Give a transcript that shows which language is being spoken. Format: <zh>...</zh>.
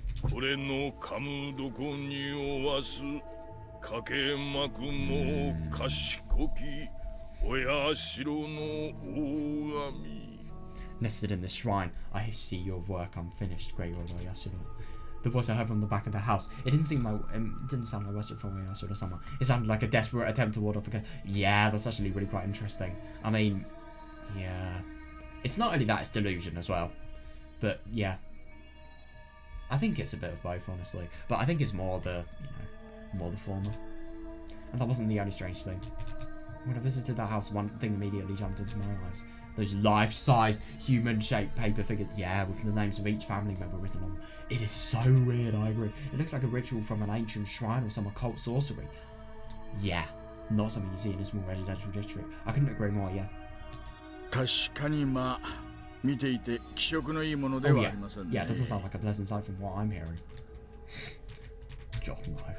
<ja>これの噛むどこにおわす、かけまくも賢き、お社の大神。</ja> <en>Nested in the shrine, I see your work unfinished, great Lord Oyasuno. The voice I heard from the back of the house. It didn't seem like didn't sound like Western from Oyasuno-sama. It sounded like a desperate attempt to ward off a... Yeah, that's actually really quite interesting. I mean, yeah. It's not only that, it's delusion as well. But, yeah. I think it's a bit of both, honestly. But I think it's more the, more the former. And that wasn't the only strange thing. When I visited that house, one thing immediately jumped into my eyes. Those life-size, human-shaped paper figures. Yeah, with the names of each family member written on them. It is so weird, I agree. It looks like a ritual from an ancient shrine or some occult sorcery. Yeah, not something you see in a small residential district. I couldn't agree more, yeah.</en> <ja>確かにまあ見ていて気色のいいものではありませんね。</ja> <en>Yeah, it doesn't sound like a pleasant sight from what I'm hearing. God, no.</en>